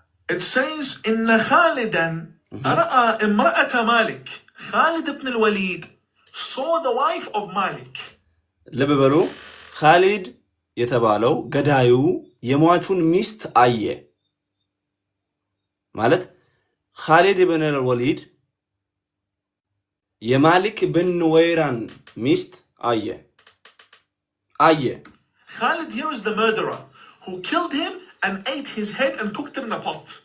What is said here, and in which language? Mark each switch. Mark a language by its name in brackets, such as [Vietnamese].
[English] It says [Arabic] إن خالدا رأى امرأة مالك. [English] Khalid ibn al-Walid saw the wife of Malik. [Amharic] ልብ በሉ ካሊድ የተባለው ገዳዩ የሟቹን ሚስት አየ ማለት ካሊድ ኢብን አልወሊድ የማሊክ ብን ወይራን ሚስት አየ። [English] Khalid here is the murderer who killed him and ate his head and cooked it in a pot.